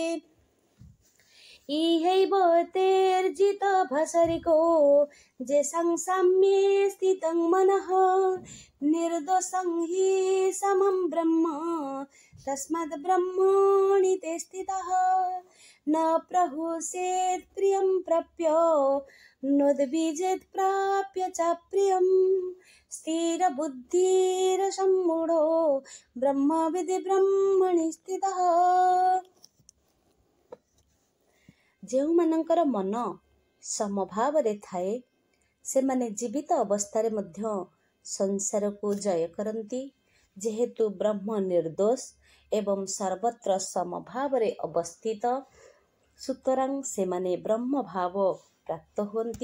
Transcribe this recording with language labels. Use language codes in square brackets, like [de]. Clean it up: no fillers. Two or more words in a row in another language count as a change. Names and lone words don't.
[sa] इहैव तेर्जित भसरिको जेषां साम्ये स्थितं मनः निर्दोषं हि समं ब्रह्म तस्माद् ब्रह्मणि ते स्थितः न प्रहुषेत् प्रियं प्राप्य नोद्विजेत् प्राप्य च प्रियं स्थिरबुद्धिरसम्मूढो ब्रह्मविद् ब्रह्मणि स्थितः। [or] ଯେଉଁମାନଙ୍କର ମନ ସମଭାବରେ ଥାଏ ସେମାନେ ଜୀବିତ ଅବସ୍ଥାରେ ମଧ୍ୟ ସଂସାରକୁ ଜୟ କରନ୍ତି। ଯେହେତୁ ବ୍ରହ୍ମ ନିର୍ଦୋଷ ଏବଂ ସର୍ବତ୍ର ସମଭାବରେ ଅବସ୍ଥିତ ସୁତରାଂ ସେମାନେ ବ୍ରହ୍ମଭାବ ପ୍ରାପ୍ତ ହୁଅନ୍ତି।